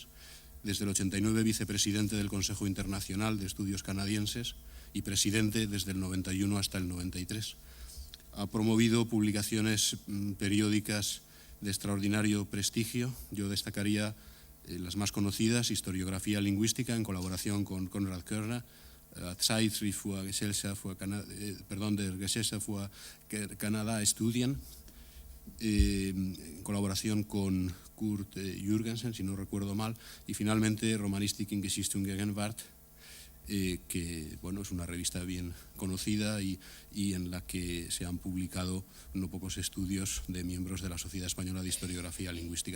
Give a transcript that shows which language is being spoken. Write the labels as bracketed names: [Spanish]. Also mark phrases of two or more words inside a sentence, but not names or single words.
[Spanish] Desde el 89, vicepresidente del Consejo Internacional de Estudios Canadienses y presidente desde el 91 hasta el 93. Ha promovido publicaciones periódicas de extraordinario prestigio. Yo destacaría las más conocidas: Historiografía Lingüística, en colaboración con Konrad Körner, Zeitschrift für Gesellschaft der Gesellschaft für Kanada-Studien, en colaboración con Kurt Jürgensen, si no recuerdo mal, y finalmente Romanistik in Geschichte und Gegenwart, que es una revista bien conocida y en la que se han publicado no pocos estudios de miembros de la Sociedad Española de Historiografía Lingüística.